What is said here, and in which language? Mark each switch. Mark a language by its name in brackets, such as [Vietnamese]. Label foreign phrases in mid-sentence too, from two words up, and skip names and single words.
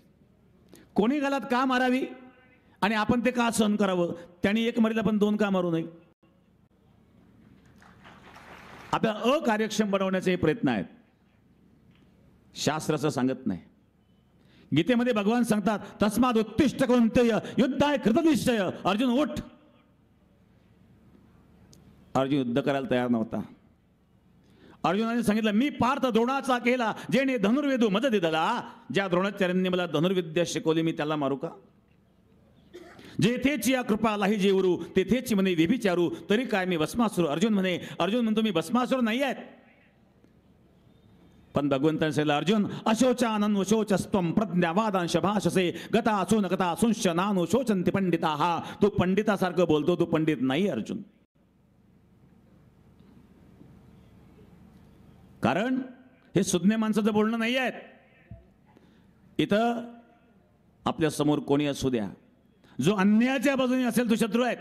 [Marathi] कोणी गालात का मारावी आणि आपण ते का सहन करावं? त्यांनी एक मारील आपण दोन का मारू नये? आपल्याला अकार्यक्षम बनवण्याचे हे प्रयत्न आहेत. शास्त्राचं सांगत नाही. गीतेमध्ये भगवान सांगतात, [Sanskrit] तस्माद उत्तिष्ठ कौंतेय युद्धाय कृतनिश्चय. [Marathi] अर्जुन उठ. अर्जुन युद्ध करायला तयार नव्हता. अर्जुनाने सांगितलं, मी पार्थ द्रोणाचा केला जेणे धनुर्वेदू मज दिदला. ज्या द्रोणाचार्यांनी मला धनुर्विद्या शिकवली, मी त्याला मारू का? जेथेची या कृपालाही जेवरू तेथेची म्हणे व्यभिचारू, तरी काय मी भस्मासुर. अर्जुन म्हणतो मी भस्मासुर नाही आहेत. पण भगवंतांनी सांगितलं, [Sanskrit] अर्जुन अशोचानन वशोचस्त्वं प्रज्ञावादांश भाषसे गता असून गता असूंश नानु शोचंती पंडिता. [Marathi] हा तू पंडितासारखं बोलतो, तू पंडित नाही अर्जुन. कारण हे सुज्ञ माणसाचं बोलणं नाही आहे. इथं आपल्या समोर कोणी असू द्या, जो अन्यायाच्या बाजूने असेल तो शत्रू आहे.